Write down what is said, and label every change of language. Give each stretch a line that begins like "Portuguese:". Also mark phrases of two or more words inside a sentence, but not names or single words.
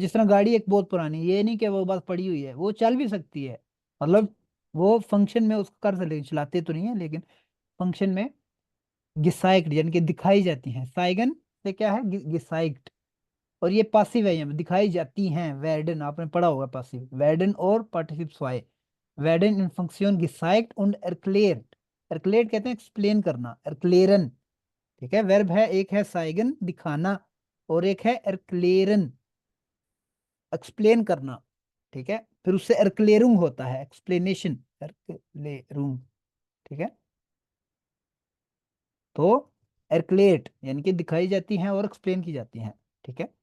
Hindi: जिस तरह गाड़ी एक बहुत पुरानी, ये नहीं कि वो बस पड़ी हुई है, वो चल भी सकती है, मतलब वो फंक्शन में उसको कर सकते, चलाते तो नहीं है लेकिन फंक्शन में गिसाइक्ड यानी कि दिखाई जाती हैं। साइगन से क्या है, गिसाइक्ड। और ये पासिव है, यहाँ दिखाई जाती हैं। वेर्डन आपने पढ़ा होगा,
German: Passiv werden
Hindi: और
German: Partizip zwei. werden in Funktion gezeigt und erklärt।
Hindi: erklärt कहते हैं एक्सप्लेन करना, erklären। ठीक है। वर्ब है, एक है साइगन दिखाना, और एक है erklären एक्सप्लेन करना। ठीक है। फिर उससे erklärung होता है, एक्सप्लेनेशन, erklärung। ठीक है। तो erklärt यानी कि दिखाई जाती हैं और एक्सप्लेन की जाती हैं। ठीक है।